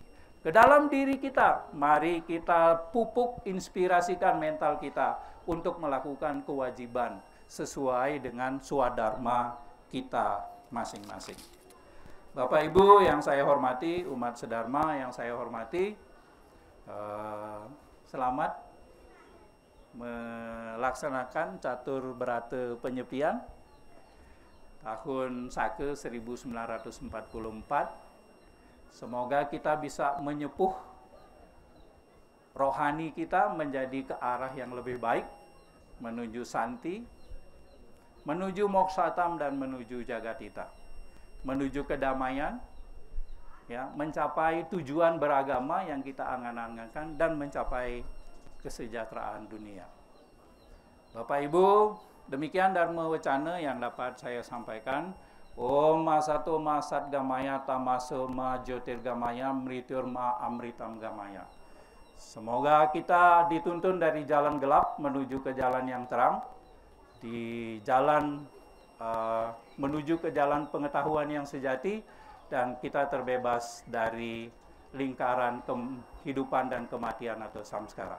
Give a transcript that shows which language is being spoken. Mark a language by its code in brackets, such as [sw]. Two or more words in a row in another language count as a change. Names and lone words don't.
[id] Ke dalam diri kita, mari kita pupuk, inspirasikan mental kita untuk melakukan kewajiban sesuai dengan swadharma kita masing-masing. Bapak Ibu yang saya hormati, umat sedharma yang saya hormati, selamat melaksanakan catur berata penyepian tahun Saka 1944. Semoga kita bisa menyepuh rohani kita menjadi ke arah yang lebih baik, menuju santi, menuju mokshatam dan menuju jagatita, menuju kedamaian, ya, mencapai tujuan beragama yang kita angan-angankan dan mencapai kesejahteraan dunia. Bapak Ibu, demikian Dharma Wacana yang dapat saya sampaikan. [sa] Om Masato Masat Gamaya Tamaso Ma Jyotirgamaya Mrityurma Amritam Gamaya. [id] Semoga kita dituntun dari jalan gelap menuju ke jalan yang terang, di jalan menuju ke jalan pengetahuan yang sejati, dan kita terbebas dari lingkaran kehidupan dan kematian atau samskara.